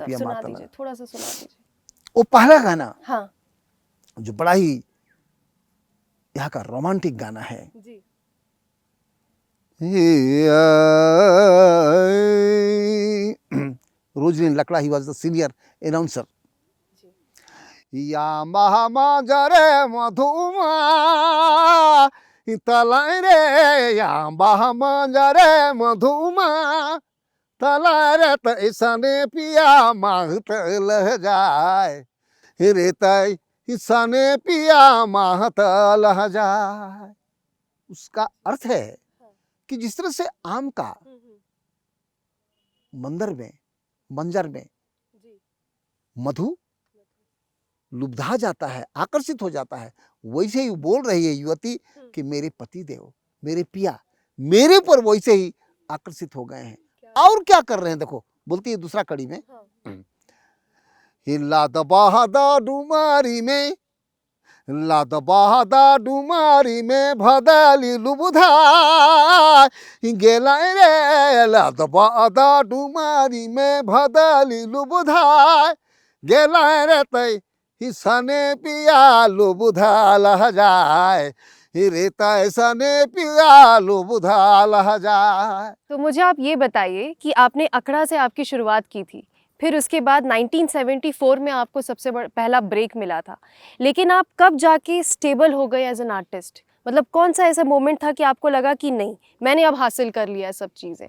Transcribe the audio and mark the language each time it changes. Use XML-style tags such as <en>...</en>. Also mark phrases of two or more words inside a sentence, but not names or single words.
<hi>पिया सुना माता दीजिए, ने। थोड़ा सा सुना दीजिए। वो पहला गाना हाँ जो बड़ा ही यहाँ का रोमांटिक गाना है। जी।</hi> <en>रोजलिन लकड़ा, he was the senior announcer.</en> <sck>या महामाजरे मधुमा तलाई रे, या महामाजरे मधुमा तलाई रे तैसने पिया माहत लह जाए, रे तैसने पिया माहत लह जाए।</sck> <hi>उसका अर्थ है कि जिस तरह से आम का मंजर में मधु लुब्धा जाता है, आकर्षित हो जाता है, वैसे ही बोल रही है युवती कि मेरे पति देव, मेरे पिया मेरे पर वैसे ही आकर्षित हो गए हैं। और क्या कर रहे हैं देखो, बोलती है दूसरा कड़ी में,</hi> <sck>हिला दबादा डुमारी में, लाद बहादा डुमारी में भदली लुबुधा गेला रे, लाद बहादा डुमारी में भदली लुबुधा गेला रे तै हिसने पिया लुबुधा लह जाए, रे तैसने पिया लुबुधा लह जाए।</sck> <hi>तो मुझे आप ये बताइए कि आपने अखड़ा से आपकी शुरुआत की थी, फिर उसके बाद 1974 में आपको सबसे पहला ब्रेक मिला था, लेकिन आप कब जाके स्टेबल हो गए</hi> <en>as an artist?</en> <hi>मतलब कौन सा ऐसा मोमेंट था कि आपको लगा कि नहीं मैंने अब हासिल कर लिया सब चीज़ें?</hi>